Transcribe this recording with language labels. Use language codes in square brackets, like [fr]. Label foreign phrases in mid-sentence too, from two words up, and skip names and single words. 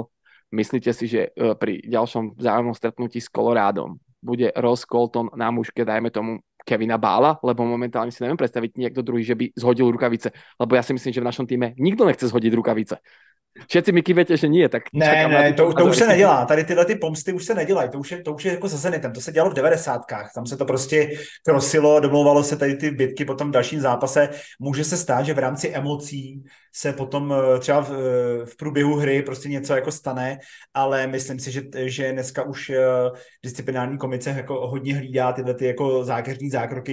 [sk] Myslíte si, že pri ďalšom vzájomnom stretnutí s Colorádom bude Ross Colton na mužke, dajme tomu, Kevina Bála, lebo momentálne si neviem predstaviť niekto druhý, že by zhodil rukavice, lebo ja si myslím, že v našom týme nikto nechce zhodiť rukavice. Všetci mi kývete, že nie, tak [cs] ne, to už se nedělá. Tady tyhle ty pomsty už se nedělají. To už je jako za Zenitem. To se dělalo v 90kách. Tam se to prostě krosilo, domlouvalo se tady ty bitky potom v dalším zápase. Může se stát, že v rámci emocí se potom třeba v průběhu hry prostě něco jako stane, ale myslím si, že dneska už disciplinární komice jako hodně hlídá tyhle ty jako zákeřní zákroky.